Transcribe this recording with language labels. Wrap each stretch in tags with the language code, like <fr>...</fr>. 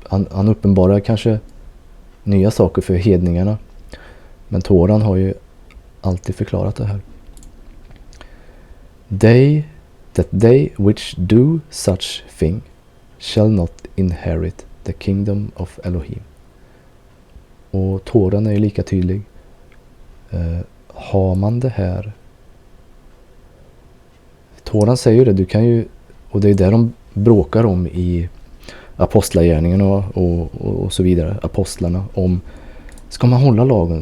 <sv>han uppenbarar kanske nya saker för hedningarna, men Toran har ju alltid förklarat det här.</sv> <en>They which do such thing shall not inherit the kingdom of Elohim.</en> <sv>Och Toran är ju lika tydlig. Har man det här... Toran säger det, du kan ju... Och det är där de bråkar om i apostlagärningarna och så vidare. Apostlarna om... Ska man hålla lagen?</sv>